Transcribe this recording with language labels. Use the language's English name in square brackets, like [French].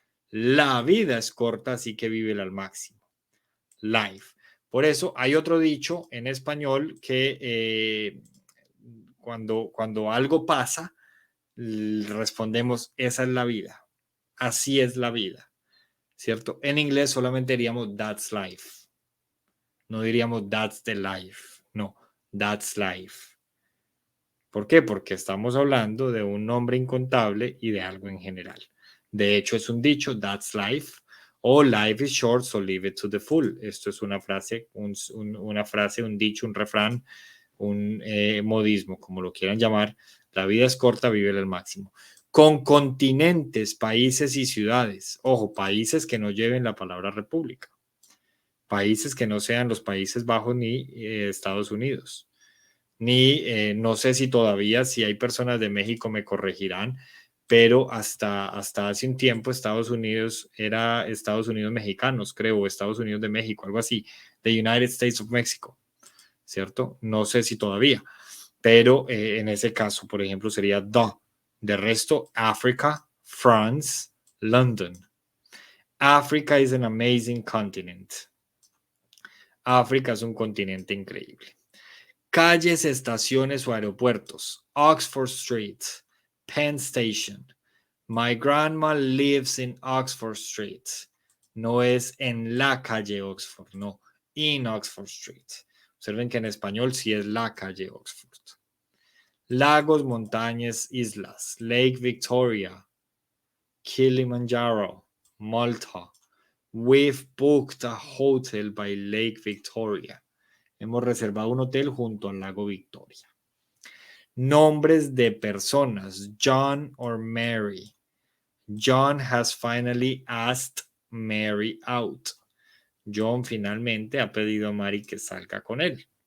[Spanish] La vida es corta, así que vívela al máximo. Life. Por eso hay otro dicho en español que cuando algo pasa, respondemos, esa es la vida. Así es la vida, ¿cierto? En inglés solamente diríamos [English] that's life. [Spanish] No diríamos [English] that's the life. No, that's life. [Spanish] ¿Por qué? Porque estamos hablando de un nombre incontable y de algo en general. De hecho, es un dicho, that's life, o [English] life is short, so live it to the full. [Spanish] Esto es una frase, un dicho, un refrán, un modismo, como lo quieran llamar. La vida es corta, vive al máximo. Con continentes, países y ciudades. Ojo, países que no lleven la palabra república. Países que no sean los Países Bajos ni Estados Unidos. Ni no sé si todavía, si hay personas de México me corregirán, pero hasta hace un tiempo Estados Unidos era Estados Unidos mexicanos, creo, o Estados Unidos de México, algo así, [English] the United States of Mexico, [Spanish] ¿cierto? No sé si todavía, pero en ese caso, por ejemplo, sería the. De resto, Africa, France, London. [English] Africa is an amazing continent. [Spanish] África es un continente increíble. Calles, estaciones o aeropuertos. [English] Oxford Street, Penn Station. My grandma lives in Oxford Street. [Spanish] No es en la calle Oxford, no, [English] in Oxford Street. [Spanish] Observen que en español sí es la calle Oxford. Lagos, montañas, islas. Lake Victoria, Kilimanjaro, Malta. [English] We've booked a hotel by Lake Victoria. [Spanish] Hemos reservado un hotel junto al lago Victoria. Nombres de personas. [English] John or Mary. John has finally asked Mary out. [Spanish] John finalmente ha pedido a Mary que salga con él.